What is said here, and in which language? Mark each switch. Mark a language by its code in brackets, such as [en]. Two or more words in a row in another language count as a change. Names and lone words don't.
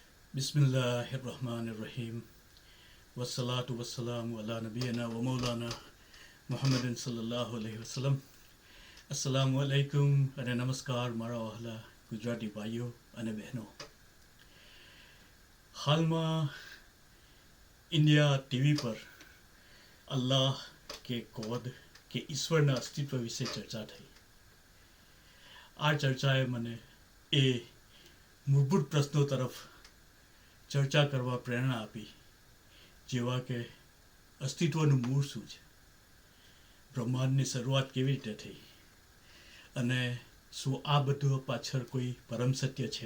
[ar] بسم الله الرحمن الرحيم والصلاة والسلام على نبينا ومولانا محمد صلى الله عليه وسلم. السلام عليكم [gu] અને નમસ્કાર મારા વહાલા ગુજરાતી ભાઈઓ અને બહેનો. હાલમાં ઇન્ડિયા ટીવી પર અલ્લાહ કે ગોડ કે ઈશ્વરના અસ્તિત્વ વિશે ચર્ચા થઈ. આ ચર્ચાએ મને એ મૂળભૂત પ્રશ્નો તરફ ચર્ચા કરવા પ્રેરણા આપી, જેવા કે અસ્તિત્વનું મૂળ શું છે, બ્રહ્માંડની શરૂઆત કેવી રીતે થઈ, અને શું આ બધું પાછળ કોઈ પરમ સત્ય છે.